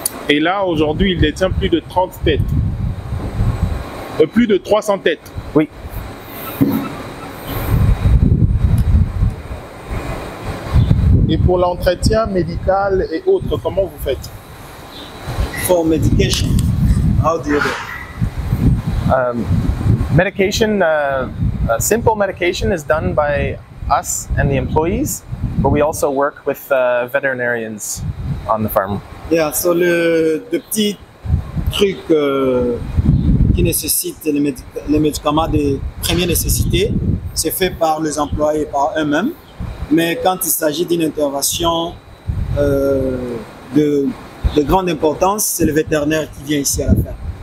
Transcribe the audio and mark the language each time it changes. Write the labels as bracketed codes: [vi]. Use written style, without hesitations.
[fr] Et là, aujourd'hui, il détient plus de 30 têtes. Plus de 300 têtes. Oui. Et pour l'entretien médical et autres, comment vous faites? [en] For medication, how do you do? Medication, simple medication is done by us and the employees, but we also work with veterinarians on the farm. [fr] Yeah, so le petit truc qui nécessite les médicaments de première nécessité, c'est fait par les employés, par eux-mêmes. Mais quand il s'agit d'une intervention de grande importance, c'est le vétérinaire qui vient ici à la ferme.